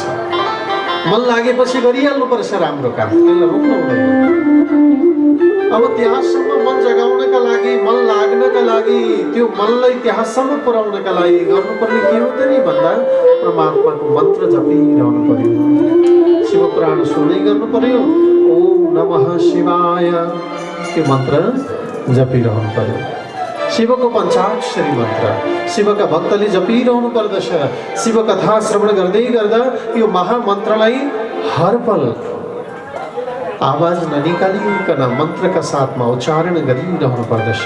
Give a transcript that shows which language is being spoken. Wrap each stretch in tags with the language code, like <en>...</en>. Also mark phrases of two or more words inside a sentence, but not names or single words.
<ne>मन लागेपछि गरिहाल्नु पर्छ राम्रो काम, त्यसलाई रोक्नु हुँदैन। अब त्यहाँसम्म मन जगाउनका लागि, मन लाग्नका लागि, त्यो मनलाई त्यहाँसम्म पुर्याउनका लागि गर्नुपर्ने के हो त नि भन्दा परमात्माको मन्त्र जपिरहनु पर्यो, शिव पुराण सुन्दै गर्नु पर्यो।</ne> <sa>ओम नमः शिवाय</sa> <ne>त्यो मन्त्र जपिरहनु पर्यो। शिवको पञ्चाक्षरी मन्त्र शिवका भक्तले जपिरहनु पर्दछ। शिव कथा श्रवण गर्दै गर्दा यो महामन्त्रलाई हर पल आवाज ननिकालिकन मन्त्रका साथमा उच्चारण गरिरहनु पर्दछ।</ne>